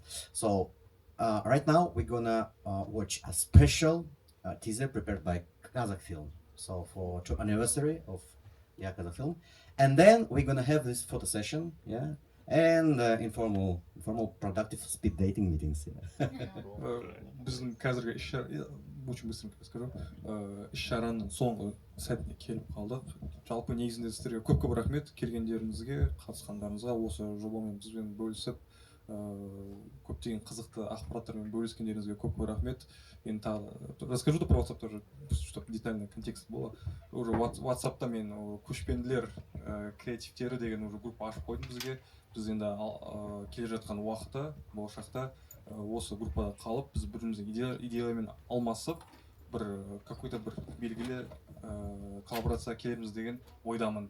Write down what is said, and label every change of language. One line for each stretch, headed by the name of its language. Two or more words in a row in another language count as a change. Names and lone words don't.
English: So right now we're gonna watch a special teaser prepared by Kazakh film. So for 2 anniversary of Kazakh film, and then we're gonna have this photo session, yeah, and informal productive speed dating meetings. Yeah.
Kazakh: біздің қазіргі
Russian: очень быстренько расскажу.
Kazakh: Іс-шараның соңғы сәтіне келіп қалдық. Жалпы негізінде сіздерге көп рахмет келгендеріңізге, қатысқандарыңызға, осы жобамен бізбен бөлісіп, көптеген қызықты ақпараттармен бөліскендеріңізге көп рахмет. Енді тағы
Russian: расскажу про WhatsApp тоже, чтобы детальный контекст было.
Kazakh: Уже WhatsApp'та мен көшпенділер креативтері деген уже группа ашып қойдым бізге. Біз енді келе жатқан уақытта, болашақта осы группада қалып, біз біріміздің идеялармен алмасып, какой-то бір белгілі коллаборация келеміз деген ойдамын.